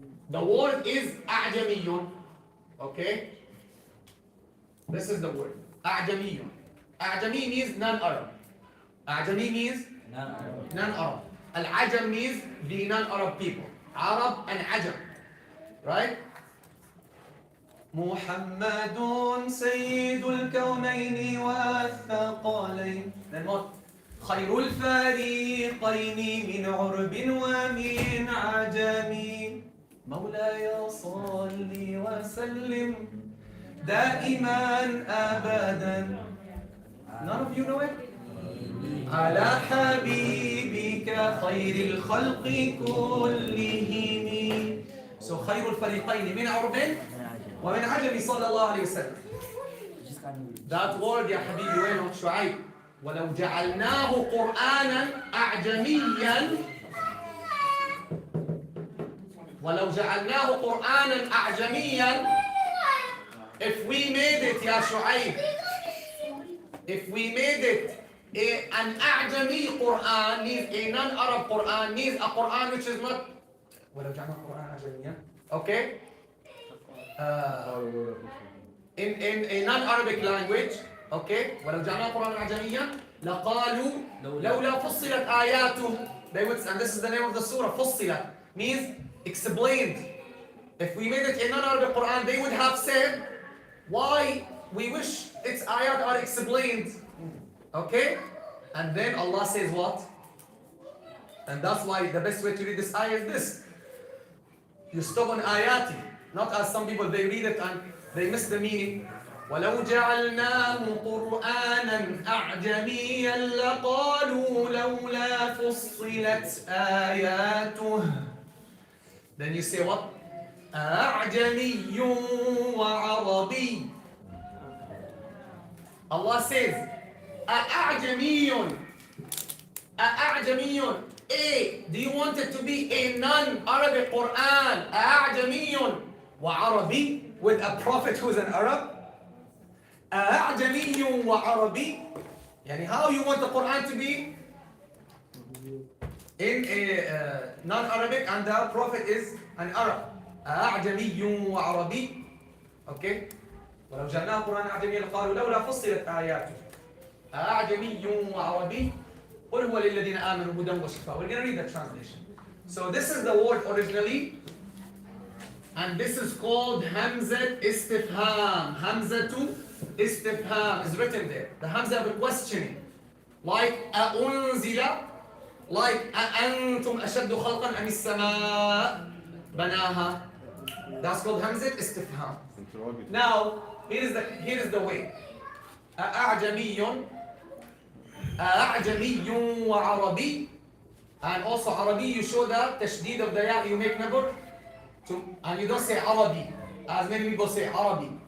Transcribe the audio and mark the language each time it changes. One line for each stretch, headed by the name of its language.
English: The word is أعجمي. Okay? This is the word. أعجمي. أعجمي means non-Arab. أعجمي means non-Arab. Al-Ajam means the non-Arab people. Arab and Ajam. Right?
Arabic: محمد سيد الكونين والثقلين.
English: Then what?
Arabic: خير الفريقين من عرب ومن عجم. مولاي صل وسلم دائما أبدا.
English: None of you know it?
Arabic: على حبيبك خير الخلق كلهم. So خير الفريقين من عرب ومن عجم صلى الله عليه وسلم.
English: That word
Arabic: يا حبيبي وينه شعيب؟ ولو جعلناه قرآنا أعجميا ولو جعلناه قرآنا أعجميا.
English: If we made it يا شعيب, if we made it an أعجمي Quran, means a non-Arab Quran, means a Quran which is not
Arabic: ولو جعلناه قرآنا أعجميا.
English: Okay? In a non-Arabic language, okay,
Arabic: ولو جعلناه قرآنا أعجميا لقالوا لولا فصلت آياته.
English: They would, and this is the name of the surah, فصلت means explained. If we made it a non-Arabic Quran, they would have said, why we wish its ayat are explained. Okay? And then Allah says what? And that's why the best way to read this ayah is this. You stop on ayati, not as some people, they read it and they miss the meaning.
Arabic: ولو جعلناه قرآنا أعجميا لقالوا لولا فصلت آياته.
English: Then you say what?
Arabic: أعجمي وعربي.
English: Allah says أعجمي.
Arabic: أعجمي.
English: Do you want it to be a non-Arabic Quran?
Arabic: أعجمي وعربي,
English: with a prophet who is an Arab?
Arabic: أعجمي وعربي.
English: يعني how you want the Quran to be in a non-Arabic and the prophet is an Arab?
Arabic: أعجمي وعربي. Okay? ولو جعلناه قرآن أعجمي لقالوا لولا فصلت آياته. أعجمي وعربي. قل هو للذين آمنوا هدى وشفاء.
English: We're going to read the translation. So this is the word originally, and this is called Hamzat Istifham. Hamzatu Istifham is written there. The Hamza of questioning.
Arabic: Like أأنزل, like أأنتم أشد خلقا أم السماء بناها.
English: That's called Hamzat Istifham. Now, here is the way.
Arabic: أعجمي أعجمي وعربي.
English: And also Arabi, you show the tashdid of the ya, you make number and you don't say Arabi as many people say Arabi.